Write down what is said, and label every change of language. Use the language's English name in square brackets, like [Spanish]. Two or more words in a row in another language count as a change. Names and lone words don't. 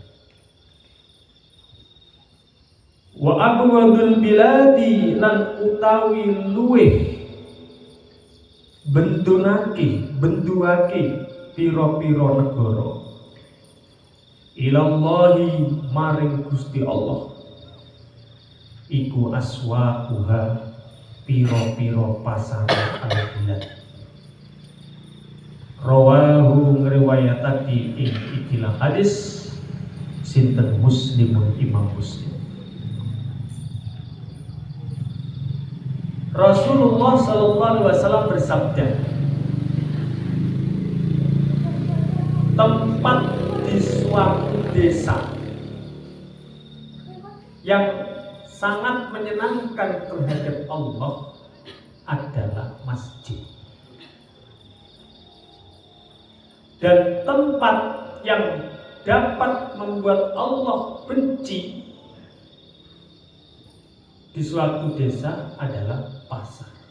[Arabic] وأبغض البلاد, [Javanese] lan utawi luweh benduake pira-pira negara, ilallahi maring Gusti Allah, iku aswaquha, pira-pira pasar al-bilad. Rawahu ngriwayatake ing ikilah hadis sinten Muslimun, Imam Muslim. [Indonesian] Rasulullah [Arabic] صلى الله عليه وسلم [Indonesian] bersabda, tempat di suatu desa yang sangat menyenangkan terhadap Allah adalah masjid. Dan tempat yang dapat membuat Allah benci di suatu desa adalah pasar.